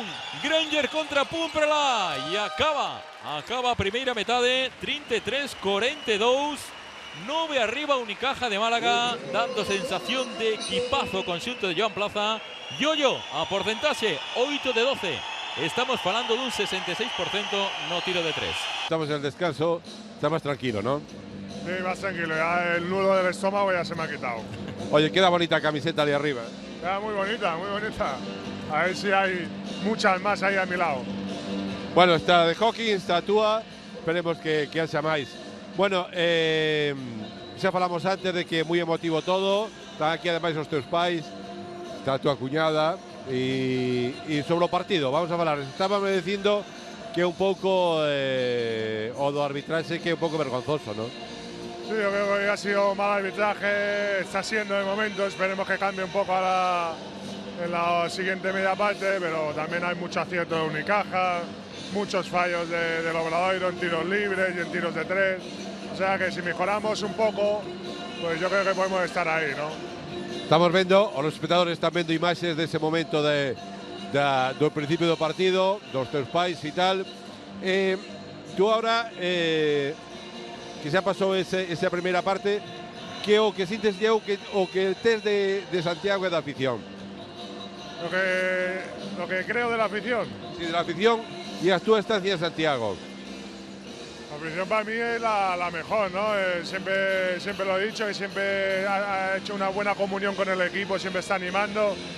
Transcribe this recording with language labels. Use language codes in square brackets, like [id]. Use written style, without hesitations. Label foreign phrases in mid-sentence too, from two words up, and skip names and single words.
[gl] Granger contra Púmprala. E acaba a primeira metade. 33-42. 9 arriba Unicaja de Málaga, dando sensación de equipazo conxunto de Joan Plaza. Yoyo, a porcentaxe 8 de 12. Estamos falando dun 66% no tiro de 3. [es] Estamos en el descanso, está más tranquilo, ¿no? Sí, más tranquilo, ya el nudo del estómago ya se me ha quitado. Oye, queda bonita camiseta de arriba. Ya, muy bonita, muy bonita. A ver si hay muchas más ahí a mi lado. Bueno, está de Hawkins, [gl] está túa, esperemos que haxa máis. Bueno, xa falamos antes de que é moi emotivo todo, están aquí ademais os teus pais, está a túa cuñada, e sobre o partido, vamos a falar, estábame dicindo que é un pouco o do arbitraxe que é un pouco vergonzoso, ¿no? [es] Sí, yo creo que ha sido mal arbitraje, está siendo de momento, esperemos que cambie un poco en la siguiente media parte, pero también hay mucho acierto de Unicaja, muchos fallos del Obradoiro en tiros libres y en tiros de 3. O sea que si mejoramos un poco, pues yo creo que podemos estar ahí, ¿no? [gl] Estamos vendo, os espectadores están vendo imaxes dese momento do principio do partido, dos teus pais e tal. [es] Tú ahora, [gl] que xa pasou esa primeira parte, que o que sintes o que tes de Santiago e da afición? [es] Lo que creo de la afición. Sí, de la afición [gl] e a túa estancia en Santiago. [es] La afición para mí es la mejor, ¿no? Siempre lo he dicho, y siempre ha hecho una buena comunión con el equipo, siempre está animando.